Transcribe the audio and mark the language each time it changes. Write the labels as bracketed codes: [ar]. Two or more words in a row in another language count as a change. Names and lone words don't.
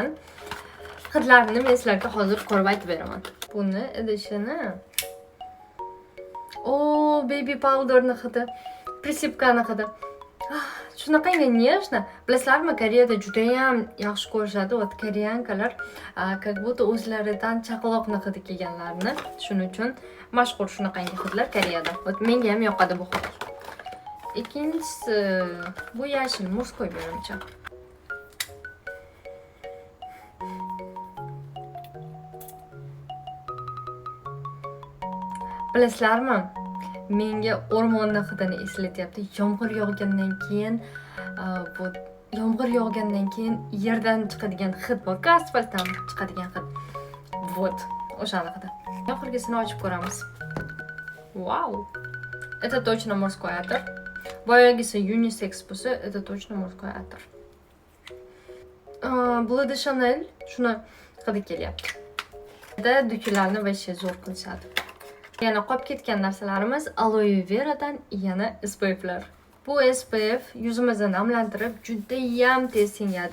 [uz] Hidlarini men sizlarga hozir ko'rib aytib beraman. Buni idishini. [en] Baby powderni [uz] hidi, prisipkani hidi. Shunaqangi nежно. Bilasizlarmi, Koreyada juda ham yaxshi ko'rishadi. Koreyankalar [ru] как будто [uz] o'zlaridan chaqaloqni hidi kelganlarni. Shuning uchun mashhur shunaqangi hidlar Koreyada. Menga ham yoqadi bu hid. İkincisi bu yashil murskoy menimcha. Bilasizlarmi? Menga o'rmonni hidini eslatyapti. Yomg'ir yog'gandan keyin yerdan chiqadigan hid bor, asfaltdan chiqadigan hid. O'shani hidi. Oxirgisini ochib ko'ramiz. [ru] Wow! Это точно морской атор. [uz] Boyagisi unisex bo'lsa, [ru] это точно морской атор. [uz] Bleu de Chanel shuni hidi kelyapti. Dukilarni вообще zo'r qilishadi. Yana qolib ketgan narsalarimiz aloe veradan yana SPF'lar. Bu SPF yuzimizni namlantirib, juda ham tez singadi.